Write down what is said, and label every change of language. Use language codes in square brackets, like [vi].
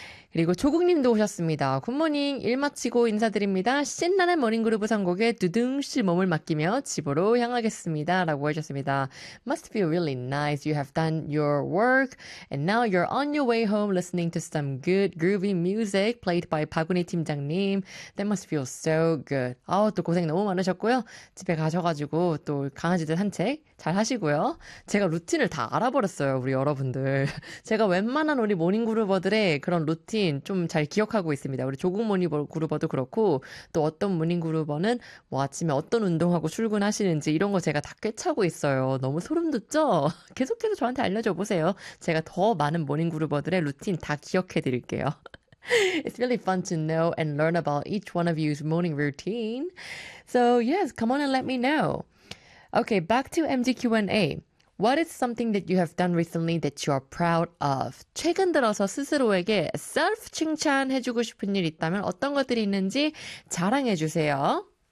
[ko] 그리고 조국님도 오셨습니다. 굿모닝 일 마치고 인사드립니다. 신나는 모닝그룹 선곡에 두둥실 몸을 맡기며 집으로 향하겠습니다. 라고 하셨습니다. [en] Must feel really nice. You have done your work. And now you're on your way home listening to some good groovy music played by 박은희 팀장님. That must feel so good. [ko] 아우 또 고생 너무 많으셨고요. 집에 가셔가지고 또 강아지들 산책 잘 하시고요. 제가 루틴을 다 알아버렸어요. 우리 여러분들. 제가 웬만한 우리 모닝그룹어들의 그런 루틴 좀 잘 기억하고 있습니다. 우리 조국 모닝그루버도 그렇고 또 어떤 모닝그루버는 뭐 아침에 어떤 운동하고 출근하시는지 이런 거 제가 다 꿰차고 있어요. 너무 소름돋죠? 계속해서 저한테 알려줘보세요. 제가 더 많은 모닝그루버들의 루틴 다 기억해드릴게요. [en] It's really fun to know and learn about each one of you's morning routine. So yes, come on and let me know. Okay, back to MGQ&A. What is something that you have done recently that you are proud of? [ko] 최근 들어서 스스로에게 self-칭찬해주고 싶은 일 있다면 어떤 것들이 있는지 자랑해주세요.